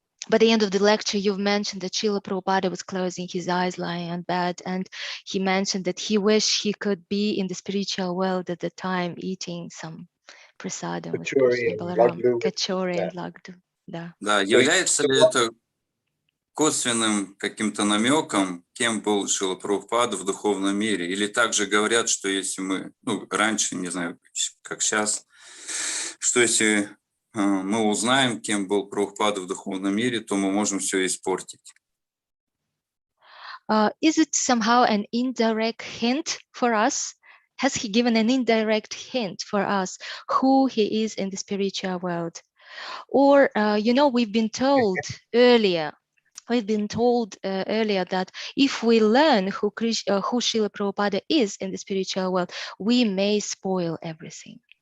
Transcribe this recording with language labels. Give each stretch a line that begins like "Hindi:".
English: By the end of the lecture, you've mentioned that Srila Prabhupada was closing his eyes, lying on bed, and he mentioned that he wished he could be in the spiritual world at the time, eating some prasadam with Krishna, Balaram, kachori and lagdu.
Russian: Да. Да, является ли это косвенным каким-то намеком, кем был Шрила Прабхупада в духовном мире? Или также говорят, что если мы, раньше, не знаю, как сейчас, что если мы узнаем, кем был Прабхупада в духовном мире, то мы можем все испортить.
English: Is it somehow an indirect hint for us? Has he given an indirect hint for us who he is in the spiritual world? Or, we've been told earlier that if we learn who Srila Prabhupada is in the spiritual world, we may spoil everything.